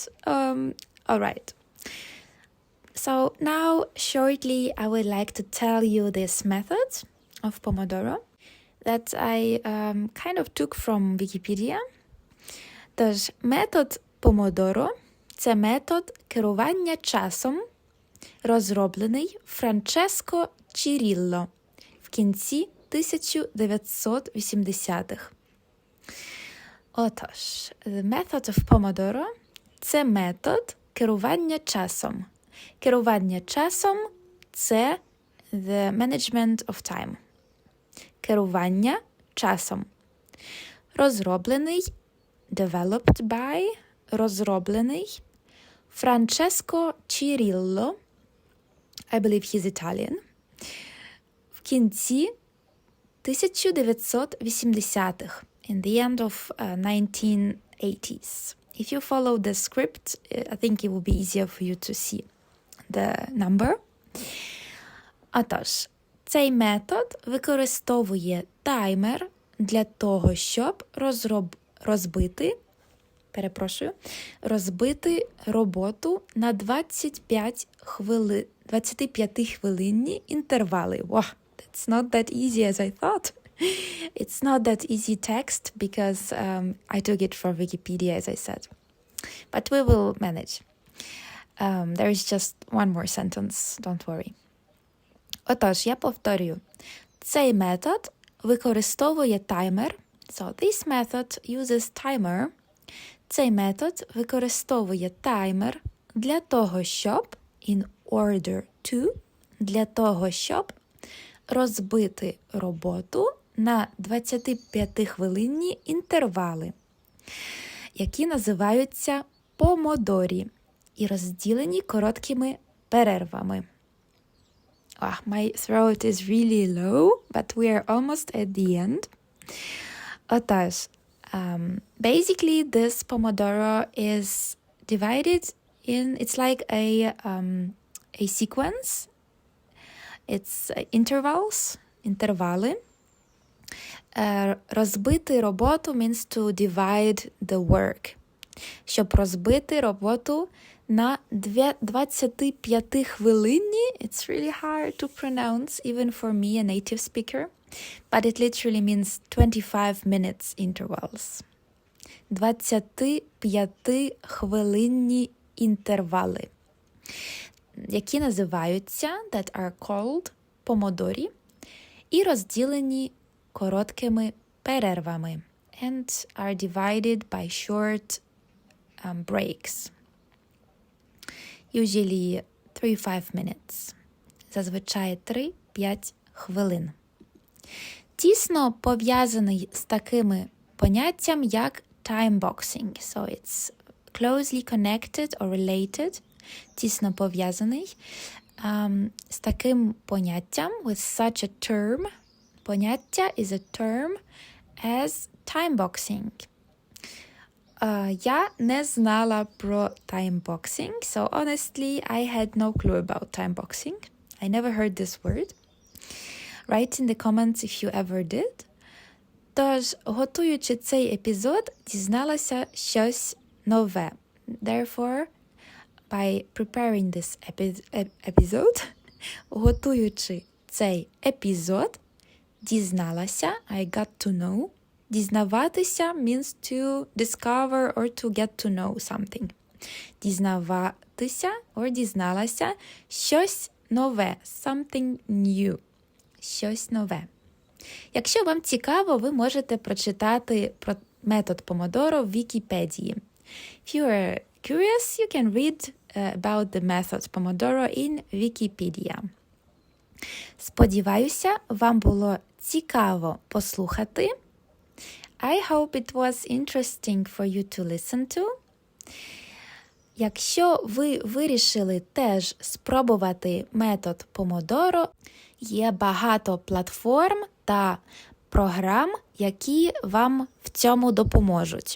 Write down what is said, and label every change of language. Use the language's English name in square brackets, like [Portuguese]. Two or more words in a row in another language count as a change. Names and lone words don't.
[English] All right. So now, shortly, I would like to tell you this method of Pomodoro that I kind of took from Wikipedia. [Ukrainian] Тож, метод Помодоро – це метод керування часом, розроблений Франческо Чірілло в кінці 1980-х. Отож, [English] the method of Pomodoro – [Ukrainian] це метод керування часом. Керування часом – це [English] the management of time. [Ukrainian] Керування часом. Розроблений, [English] developed by, [Ukrainian] розроблений Франческо Чірілло, [English] I believe he's Italian, [Ukrainian] в кінці 1980-х. [English] In the end of 1980s. If you follow the script, I think it will be easier for you to see the number. [Ukrainian] Отож, цей метод використовує таймер для того, щоб розбити роботу на 25-хвилинні інтервали. [English] Wow, that's not that easy as I thought. It's not that easy text because I took it from Wikipedia, as I said. But we will manage. There is just one more sentence, don't worry. [Ukrainian] Отож, я повторюю. Цей метод використовує таймер. [English] So this method uses timer. [Ukrainian] Цей метод використовує таймер для того, щоб [English] in order to, [Ukrainian] для того, щоб розбити роботу на 25-хвилинні інтервали, які називаються помодорі і розділені короткими перервами. [English] My throat is really low, but we are almost at the end. Отож, basically this Pomodoro is divided in, it's like a sequence. It's intervals, [Ukrainian] інтервали. Розбити роботу [English] means to divide the work. [Ukrainian] Щоб розбити роботу на 25 хвилинні, [English] it's really hard to pronounce, even for me, a native speaker, but it literally means 25 minutes intervals. [Ukrainian] 25 хвилинні інтервали, які називаються, [English] that are called, [Ukrainian] помодорі, і розділені короткими перервами, [English] and are divided by short breaks. Usually 3-5 minutes. [Ukrainian] Зазвичай 3-5 хвилин. Тісно пов'язаний з такими поняттям, як timeboxing. [English] So it's closely connected or related. [Ukrainian] Тісно пов'язаний з таким поняттям, [English] with such a term. Поняття is a term as timeboxing. [Ukrainian] Я не знала про [English] timeboxing, so honestly, I had no clue about timeboxing. I never heard this word. Write in the comments if you ever did. [Ukrainian] Тож, готуючи цей епізод, дізналася щось нове. [English] Therefore, by preparing this episode, [Ukrainian] готуючи цей епізод, дізналася, [English] I got to know. Дізнаватися means to discover or to get to know something. [Ukrainian] Дізнаватися or дізналася щось нове, [English] something new. [Ukrainian] Щось нове. Якщо вам цікаво, ви можете прочитати про метод помодоро в Вікіпедії. [English] If you are curious, you can read about the method Pomodoro in Wikipedia. [Ukrainian] Сподіваюся, вам було цікаво послухати. [English] I hope it was interesting for you to listen to. [Ukrainian] Якщо ви вирішили теж спробувати метод Помодоро, є багато платформ та програм, які вам в цьому допоможуть.